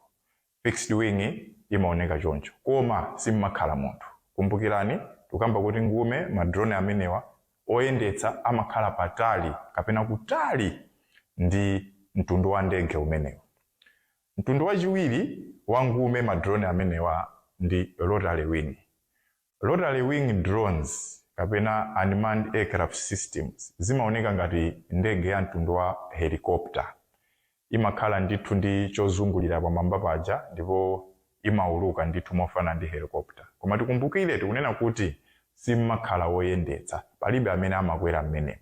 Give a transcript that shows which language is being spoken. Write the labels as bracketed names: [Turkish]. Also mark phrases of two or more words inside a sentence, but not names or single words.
[English] Fixed wing [Nyanja] imaoneka choncho, koma simmakhala munthu. Kumbukirani, tukamba kuti ngume madrone amenewa oyendetsa amakhala patali kapena kutali ndi mtundu wa ndege umenewu. Mtundu wachiwiri wa ngume madrone amenewa ndi [English] rotary wing. Rotary wing drones [Nyanja] kapena [English] unmanned aircraft systems [Nyanja] zimaoneka ngati ndege ya mtundu wa helicopter. Imakhala ndithu ndi chozungulira pamwamba paja ndipo imauluka ndithu mofana ndi helicopter. Koma tikumbukire tikunena kuti simakhala woyendetsa, palibe amene amakwera mmenemo.